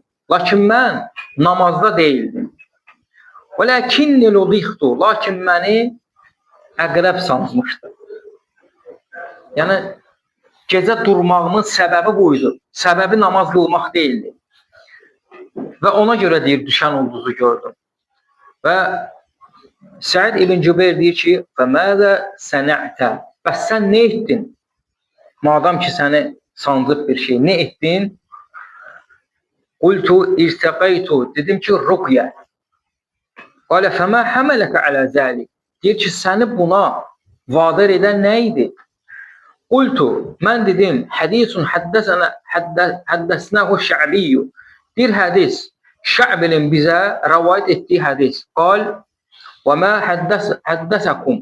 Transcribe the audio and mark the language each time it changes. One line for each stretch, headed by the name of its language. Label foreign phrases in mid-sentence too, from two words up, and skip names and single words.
Azerbaijani: Lakin mən namazda deyildim.
Arabic: ولكني لدغت,
Azerbaijani: lakin məni əqrəb sanmışdı. Yəni, gecə durmağımın səbəbi buydu. Səbəbi namaz qılmaq deyildi. Və ona görə deyir, düşən ulduzu gördüm. Və Səid ibn Cübeyr deyir ki,
Arabic: فَمَاذَا سَنَعْتَ
Azerbaijani: Bəs sən nə etdin? Madam ki, səni sancıb bir şey, nə etdin?
Arabic: قلت ارتقيت,
Azerbaijani: dedim ki, ruqyə.
Arabic: قال فما حملك على ذلك
Azerbaijani: Deyir ki, səni buna vadar edən nə idi?
Arabic: قلت,
Azerbaijani: mən dedim,
Arabic: حديث حدثناه الشعبي.
Azerbaijani: Bir hədis, Şə'binin bizə rəvayət etdiyi hədis.
Arabic: قال وما حدثكم.